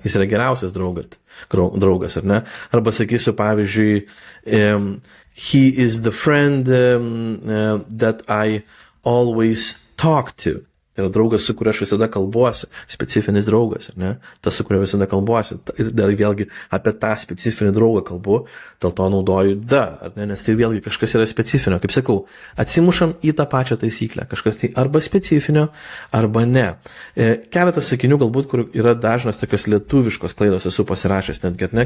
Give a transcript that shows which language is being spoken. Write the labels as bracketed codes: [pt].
[lt] Jis yra geriausias draugas, ar ne? Arba sakysiu, pavyzdžiui, [en] he is the friend that I always talk to. [lt] Tai yra draugas, su kuriuo aš visada kalbuosi, specifinis draugas, ar ne? Tas, su kuriuo visada kalbuosi. Ir dar vėlgi apie tą specifinį draugą kalbu, dėl to naudoju the, ar ne? Nes tai vėlgi kažkas yra specifinio. Kaip sakau, atsimušam į tą pačią taisyklę. Kažkas tai arba specifinio, arba ne. Keletas sakinių galbūt, kur yra dažnas tokios lietuviškos klaidos esu pasirašęs, netgi, ne?